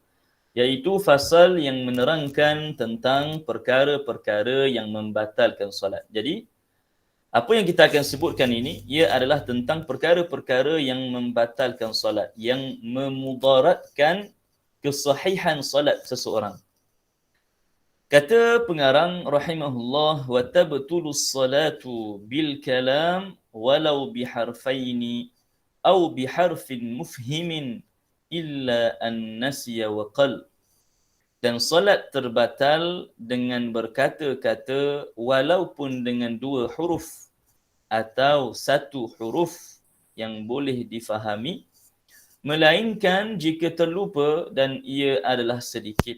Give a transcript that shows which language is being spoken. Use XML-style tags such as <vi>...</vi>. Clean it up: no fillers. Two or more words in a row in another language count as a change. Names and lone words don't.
<ms>Iaitu fasal yang menerangkan tentang perkara-perkara yang membatalkan solat. Jadi, apa yang kita akan sebutkan ini, ia adalah tentang perkara-perkara yang membatalkan solat, yang memudaratkan kesahihan solat seseorang. Kata pengarang rahimahullah,</ms> <ar>وتبطل الصلاة بالكلام ولو بحرفين أو بحرف مفهم إلا أن نسي وقل.</ar> <ms>Dan solat terbatal dengan berkata-kata walaupun dengan dua huruf atau satu huruf yang boleh difahami, melainkan jika terlupa dan ia adalah sedikit.</ms>